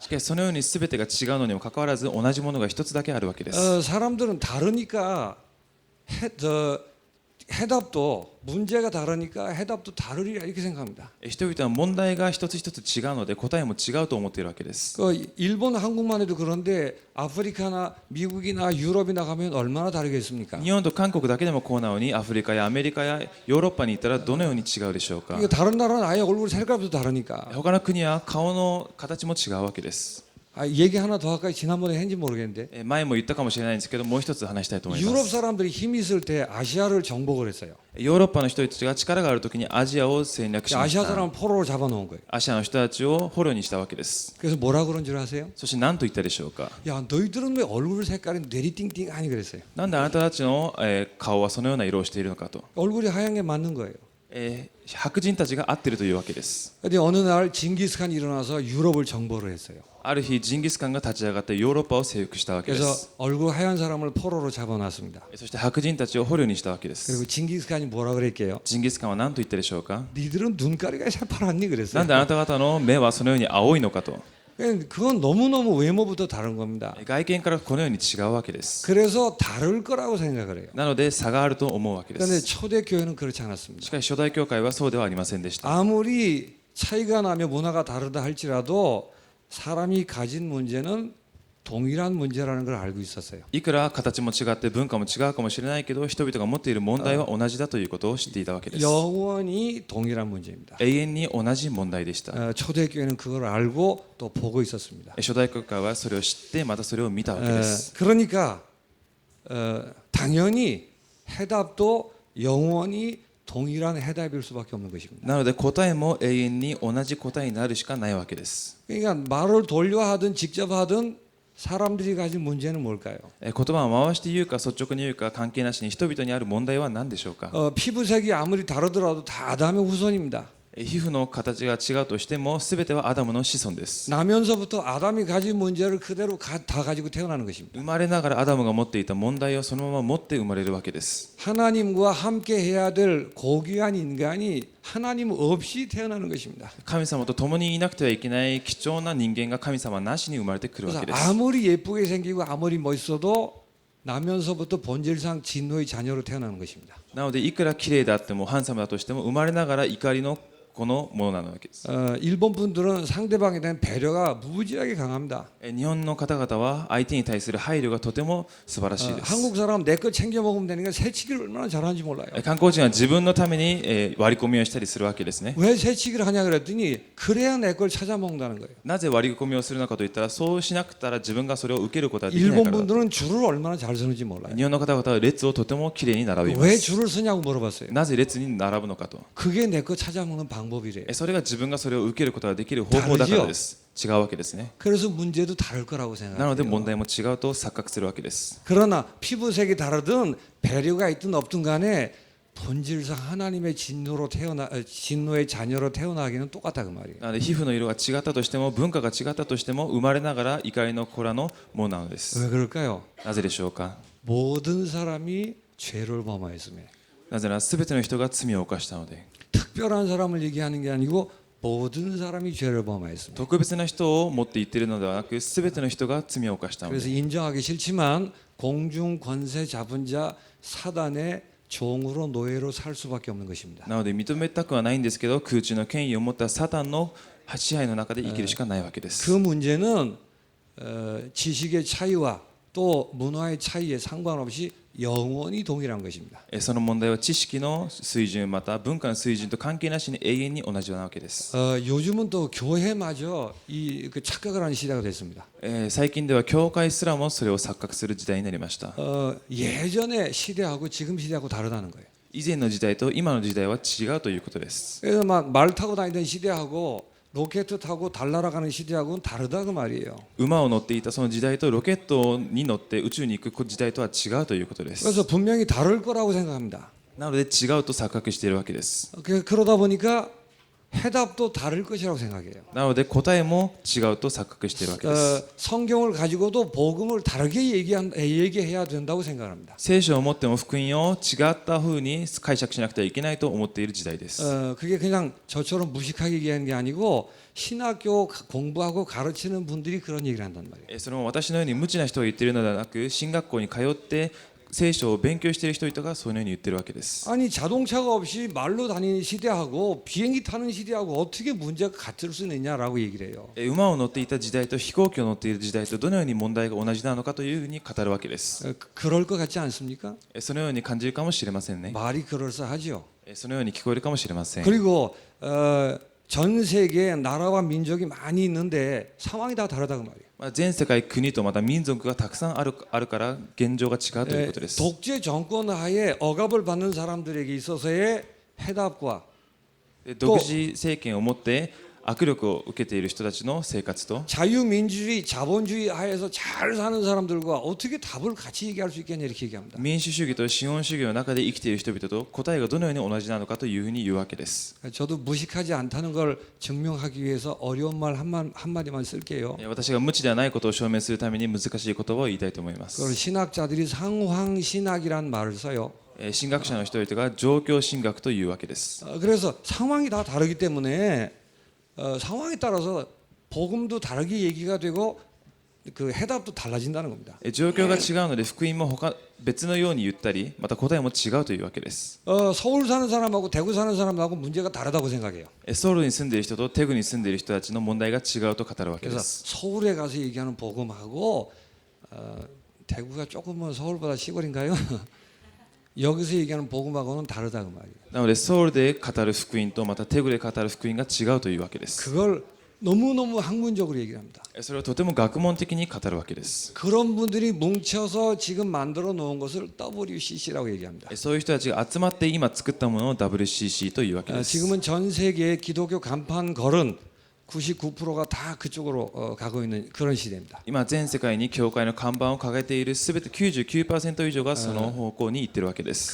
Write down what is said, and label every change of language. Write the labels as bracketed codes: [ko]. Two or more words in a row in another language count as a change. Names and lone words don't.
[ja] しかしそのように全てが違うのにもかかわらず同じものが一つだけあるわけです。 [ko] 사람들은 다르니까 해답도 문제가 다르니까 해답도 다르리라 이렇게 생각합니다. [ja] 人々は問題が一つ一つ違うので答えも違うと思っているわけです。 [ko] 그 일본 한국만 해도 그런데 아프리카나 미국이나 유럽이나 가면 얼마나 다르겠습니까? [ja] 日本と韓国だけでもこうなのにアフリカやアメリカやヨーロッパに行ったらどのように違うでしょうか。 [ko] 이거 다른 나라는 아예 얼굴 색깔도 다르니까. [ja] 他の国は顔の形も違うわけです。 [ko] 얘기 하나 더 할까요? 지난번에 했는지 모르겠는데 [ja] 前も言ったかもしれないんですけど、もう一つ話したいと思いま [ko] 유럽 [ja] す。 [ko] 사람들이 힘이 있을 때 아시아를 정복을 했어요. [ja] ヨーロッパの人たちが力があるときにアジアを戦略しまし [ko] 아시아 [ja] た。 [ko] 사람을 포로로 잡아놓은 거예요. [ja] アジアの人たちを捕虜にしたわけです。 [ko] 그래서 뭐라 그런 줄 아세요? [ja] そして何と言ったでしょうか。 [ko] 야 너희들은 왜 얼굴 색깔이 내리띵띵하니 그랬어요. [ja] なんであなたたちの顔はそのような色をしているのかと。 [ko] 얼굴이 하얀 게 맞는 거예요. [ja] 白人たちが合っているというわけです。 [ko] 근데 어느 날 징기스칸이 일어나서 유럽을 정복을 했어요. [ja] ある日ジンギスカンが立ち上がってヨーロッパを征服したわけで [ko] 그래서 [ja] す。 [ko] 얼굴 하얀 사람을 포로로 잡아놨습니다. [ja] そして白人たちを捕虜にしたわけです。 [ko] 그리고 징기스칸이 뭐라 그랬게요? [ja] ジンギスカンは何と言ったでしょうか。 [ko] 니들은 눈가리가 새파랗니 [ja] な [ko] 그랬어요. [ja] んであなた方の目はそのように青いのかと。 [ko] 그건 너무너무 외모부터 다른 겁니다. [ja] 外見からこのように違うわけです。 [ko] 그래서 다를 거라고 생각을 해요. [ja] なので差があると思うわけで [ko] 그런데 [ja] す。 [ko] 초대교회는 그렇지 않았습니다. [ja] しかし初代教会はそうではありませんでした。 [ko] 아무리 차이가 나며 문화가 다르다 할지라도 사람이 가진 문제는 동일한 문제라는 걸 알고 있었어요. [ja] いくら形も違って文化も違うかもしれないけど、人々が持っている問題は同じだということを知っていたわけです。 [ko] 영원히 동일한 문제입니다. [ja] 永遠に同じ問題でした。 [ko] 초대교회는 그걸 알고 또 보고 있었습니다. [ja] 初代教会はそれを知ってまたそれを見たわけです。 [ko] 그러니까 당연히 해답도 영원히 동일한 해답일 수밖에 없는 것입니다. [ja] なので答えも永遠に同じ答えになるしかないわけです。 [ko] 그러니까 말을 돌려 하든 직접 하든 사람들이 가진 문제는 뭘까요? [ja] 言葉を回して言うか率直に言うか関係なしに人々にある問題は何でしょうか。 [ko] 피부색이 아무리 다르더라도 다 아담의 후손입니다. [ja] 皮膚の形が違うとしても全てはアダムの子孫です。 [ko] 나면서부터 아담이 가진 문제를 그대로 다 가지고 태어나는 것입니다. [ja] 生まれながらアダムが持っていた問題をそのまま持って生まれるわけです。 [ko] 하나님과 함께 해야 될 고귀한 인간이 하나님 없이 태어나는 것입니다. [ja] 神様と共にいなくてはいけない貴重な人間が神様なしに生まれてくるわ [ko] 그래서 [ja] けです。 [ko] 아무리 예쁘게 생기고 아무리 멋있어도 나면서부터 본질상 진노의 자녀로 태어나는 것입니다. [ja] なのでいくら綺麗であってもハンサムだとしても生まれながら怒りのこのものなわけです。 [ko] 일본 분들은 상대방에 대한 배려가 무지하게 강합니다. [ja] 日本の方々は相手に対する配慮がとても素晴らしいです。 [ko] 한국 사람 내 거 챙겨 먹으면 되니까 새치기를 얼마나 잘하는지 몰라요. [ja] 韓国人は自分のために割り込みをしたりするわけですね。 [ko] 왜 새치기를 하냐 그랬더니 그래야 내 걸 찾아 먹는다는 거예요. [ja] なぜ割り込みをするのかといったらそうしなくたら自分がそれを受けることができない [ko] 일본 [ja] からだ。 [ko] 분들은 줄을 얼마나 잘 서는지 몰라요. [ja] 日本の方々は列をとてもきれいに並びま [ko] 왜 [ja] す。 [ko] 줄을 서냐고 물어봤어요. [ja] なぜ列に並ぶのかと。 [ko] 그게 내 거 찾아 먹는 방법이래요. [ja] それが自分がそれを受けることができる方法だからです。違うわけですね。 [ko] 그래서 문제도 다를 거라고 [ja] なので [ko] 생각해요. [ja] 問題も違うと錯覚するわけです。 [ko] 그러나 피부색이 다르든 배려가 있든 없든 간에 본질상 하나님의 진노의 자녀로 태어나기는 똑같다 그 말이에요. [ja] なので皮膚の色が違ったとしても文化が違ったとしても生まれながら怒りの子らのものなのです。 [ko] 왜 그럴까요? [ja] なぜでしょうか。 [ko] 모든 사람이 죄를 범하였으며 [ja] なぜなら全ての人が罪を犯したので。 [ko] 특별한 사람을 얘기하는 게 아니고 모든 사람이 죄를 범하였습니다. [ja] 特別な人を持って言っているのではなく全ての人が罪を犯したので。 [ko] 그래서 인정하기 싫지만 공중 권세 잡은 자 사단의 종으로 노예로 살 수밖에 없는 것입니다. [ja] なので認めたくはないんですけど空中の権威を持ったサタンの支配の中で生きるしかないわけで [ko] 그 [ja] す。 [ko] 문제는 지식의 차이와 또 문화의 차이에 상관없이 영원히 동일한 것입니다. [ja] その問題は知識の水準また文化の水準と関係なしに永遠に同じなわけです。 [ko] 요즘은 또 교회마저 그 착각을 하는 시대가 됐습니다. [ja] 最近では教会すらもそれを錯覚する時代になりました。 [ko] 예전의 시대하고 지금 시대하고 다르다는 거예요. [ja] 以前の時代と今の時代は違うということです。 [ko] 그래서 막 말 타고 다니던 시대하고 로켓 타고 달 날아가는 시대하고는 다르다 그 말이에요. [ja] 馬を乗っていたその時代とロケットに乗って宇宙に行く時代とは違うということです。 [ko] 그래서 분명히 다를 거라고 생각합니다. [ja] なので違うと錯覚しているわけです。 [ko] 그러다 보니까 해답도 다를 것이라고 생각해요. [ja] なので答えも違うと錯覚しているわけです。 [ko] 성경을 가지고도 복음을 다르게 얘기해야 된다고 생각합니다. [ja] 聖書を持っても福音を違った風に解釈しなくてはいけないと思っている時代です。 [ko] 그게 그냥 저처럼 무식하게 얘기하는 게 아니고 신학교 공부하고 가르치는 분들이 그런 얘기를 한단 말이에요. [ja] それも私のように無知な人が言っているのではなく進学校に通って聖書を勉強している人々がそのように言っているわけです。 [ko] 아니 자동차가 없이 말로 다니는 시대하고 비행기 타는 시대하고 어떻게 문제가 같을 수 있느냐라고 얘기를 해요. [ja] 馬を乗っていた時代と飛行機を乗っている時代とどのように問題が同じなのかというふうに語るわけです。 [ko] 그럴 것 같지 않습니까? [ja] そのように感じるかもしれませんね。 [ko] 말이 그럴싸하죠. [ja] そのように聞こえるかもしれません。 [ko] 그리고 전 세계에 나라와 민족이 많이 있는데 상황이 다 다르다고 말이에요. [ja] 全世界国とまた民族がたくさんあるから現状が違うということです。 [ko] 독재 정권 하에 억압을 받는 사람들에게 있어서의 해답과 [ja] 独自政権を持って握力を受けている人たちの生活と [ko] 자유민주주의, 자본주의 하에서 잘 사는 사람들과 어떻게 답을 같이 얘기할 수 있겠냐 이렇게 얘기합니다. [ja] 民主主義と資本主義の中で生きている人々と答えがどのように同じなのかというふうに言うわけです。 [ko] 저도 무식하지 않다는 걸 증명하기 위해서 어려운 말 한마디만 쓸게요. [ja] 私が無知ではないことを証明するために難しい言葉を言いたいと思いま [ko] 그걸 [ja] す。 [ko] 신학자들이 상황신학이란 말을 써요. [ja] 神学者の人々が状況神学というわけです。 [ko] 그래서 상황이 다 다르기 때문에 상황에 따라서 복음도 다르게 얘기가 되고 그 해답도 달라진다는 겁니다. [ja] 状況が違うので福音も別のように言ったりまた答えも違うというわけです。 [ko] 서울 사는 사람하고 대구 사는 사람하고 문제가 다르다고 생각해요. [ja] ソウルに住んでいる人とテグに住んでいる人たちの問題が違うと語るわけで [ko] 그래서 [ja] す。 [ko] 서울에 가서 얘기하는 복음하고 대구가 조금은 서울보다 시골인가요? 여기서 얘기하는 복음하고는 다르다 그 말이에요. [ja] なのでソウルで語る福音とまたテグで語る福音が違うというわけです。 [ko] 그걸 너무너무 학문적으로 얘기를 합니다. [ja] それをとても学問的に語るわけです。 [ko] 그런 분들이 뭉쳐서 지금 만들어 놓은 것을 WCC라고 얘기합니다. [ja] そういう人たちが集まって今作ったものを WCC というわけです。 [ko] 지금은 전 세계의 기독교 간판 걸은 99%가 다 그쪽으로 가고 있는 그런 시대입니다. [ja] 今全世界に教会の看板を掲げているすべて 99% 以上がその方向に行っているわけです。